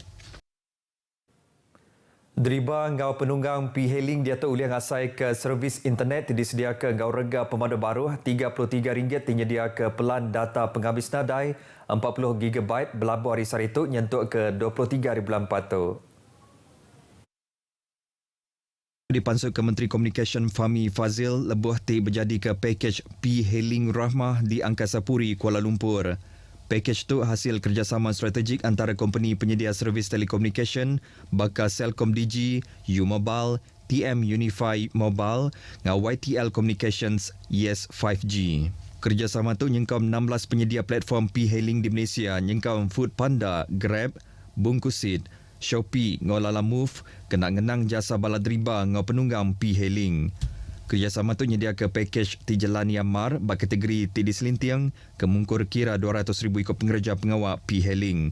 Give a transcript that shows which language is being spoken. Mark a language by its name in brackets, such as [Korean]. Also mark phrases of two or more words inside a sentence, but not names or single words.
[Iban] Deriba ngau penunggang P-Hailing dia tu uliang asai ke servis internet disedia ke ngau rega pemadu baru RM33 tinyedia ke pelan data penghabis nadai 40GB berlabuh hari saritu nyentuk ke RM23,400. Dipansut ke Menteri Komunikasi Fahmi Fazil lebuh ti berjadi ke pakej P-Hailing Rahmah di Angkasa Puri, Kuala Lumpur. Pakej tu hasil kerjasama strategik antara company penyedia servis telekomunikasi bakal Celcom Digi, U-Mobile, TM Unify Mobile ngau YTL Communications Yes 5G. Kerjasama tu nyengkam 16 penyedia platform P-Hailing di Malaysia nyengkam Food Panda, Grab, Bungkusit, Shopee ngau Lala Move kena ngenang jasa bala deriba ngau penunggang P-Hailing. Kerjasama tu nyedia ke pakej ti Jalan Yamar bak kategori ti diselintiang kemungkur kira 200,000 ikut pengerja pengawak P-Hailing.